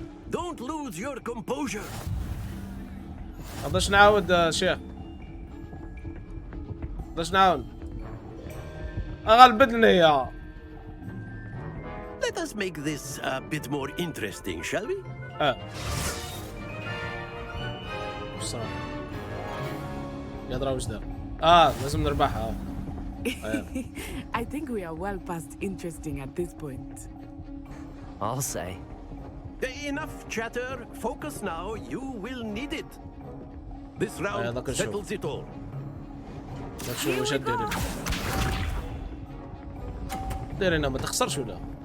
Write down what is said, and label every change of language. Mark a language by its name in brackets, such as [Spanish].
[English] Don't lose your composure. [Arabic] قداش نعاود شيخ؟ قداش نعاود؟ غلبتني يا. [English] Let us make this a bit more interesting, shall we? [Arabic] يضرب وش دار؟ لازم نربحها. [English] I think we are well past interesting at this point. I'll say. Enough chatter. Focus now. You will need it. This round settles it all. [Arabic] شو وش ديري؟ ديرينا ما تخسرش ولا؟